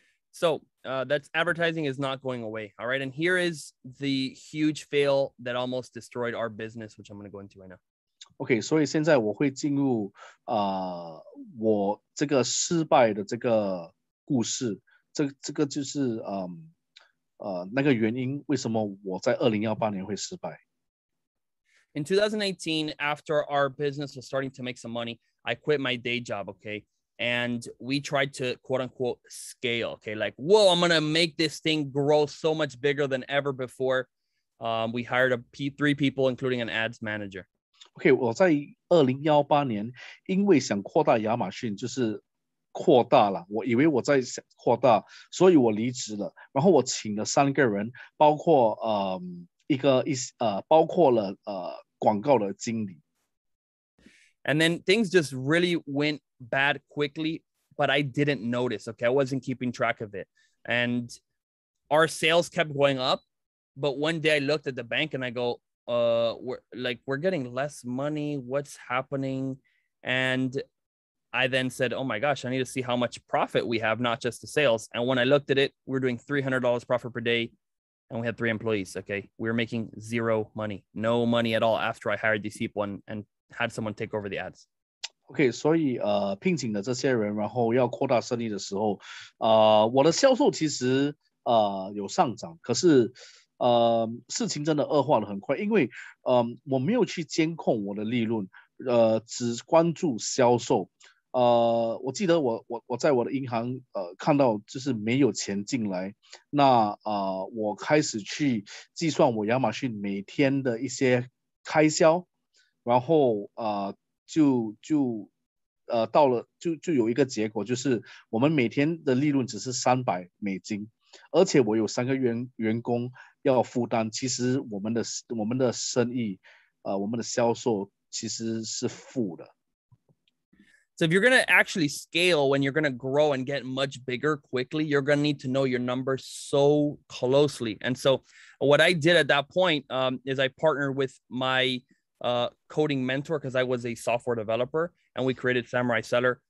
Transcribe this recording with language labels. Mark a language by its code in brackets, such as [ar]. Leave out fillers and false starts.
[en] So that's advertising is not going away. All right. And here is the huge fail that almost destroyed our business, which I'm going to go into right now. [zh] OK， 所以现在我会进入我这个失败的这个故事，这个就是那个原因，为什么我在2018年会失败。 [en] In 2018, after our business was starting to make some money, I quit my day job, okay? And we tried to, quote unquote, scale, okay? Like, whoa, I'm going to make this thing grow so much bigger than ever before. We hired 3 people, including an ads manager. [zh] OK， 我在2018年，因为想扩大亚马逊，就是扩大了，我以为我在想扩大，所以我离职了。然后我请了3个人，包括包括了广告的经理。 [en] And then things just really went bad quickly, but I didn't notice. Okay, I wasn't keeping track of it, and our sales kept going up. But one day I looked at the bank and I go, we're getting less money. What's happening? And I then said, oh my gosh, I need to see how much profit we have, not just the sales. And when I looked at it, we were doing $300 profit per day, and we had 3 employees. Okay, we were making 0 money, no money at all after I hired these people and had someone take over the ads. [zh] OK， 所以聘请的这些人，然后要扩大生意的时候，我的销售其实有上涨，可是事情真的恶化得很快，因为我没有去监控我的利润，只关注销售。我记得我在我的银行看到就是没有钱进来，那我开始去计算我亚马逊每天的一些开销，然后就到了就有一个结果，就是我们每天的利润只是$300，而且我有3个员工要负担，其实我们的生意我们的销售其实是负的。 [en] So if you're going to actually scale, when you're going to grow and get much bigger quickly, you're going to need to know your numbers so closely. And so what I did at that point is I partnered with my coding mentor because I was a software developer, and we created Samurai Seller.